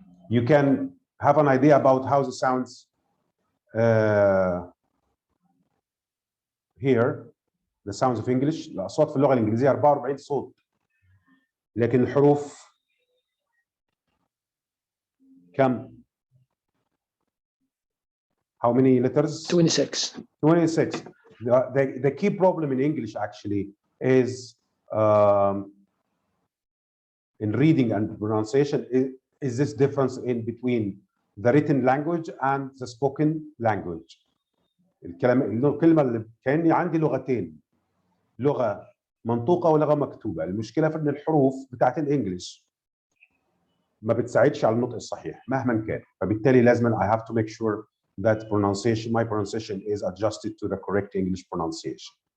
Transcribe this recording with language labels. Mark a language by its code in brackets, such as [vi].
[en] You can have an idea about how the sounds here, the sounds of English. [ar] الأصوات في اللغة الإنجليزية 44 صوت, لكن الحروف كم؟ [en] How many letters? 26. 26. The key problem in English actually is in reading and pronunciation is this difference in between the written language and the spoken language. [ar] الكلمة اللي كأني عندي لغتين, لغة منطوقة ولغة مكتوبة. المشكلة في ان الحروف بتاعت الانجليش ما بتساعدش على النطق الصحيح مهما كان، فبالتالي لازم [en] I have to make sure that my pronunciation is adjusted to the correct English pronunciation.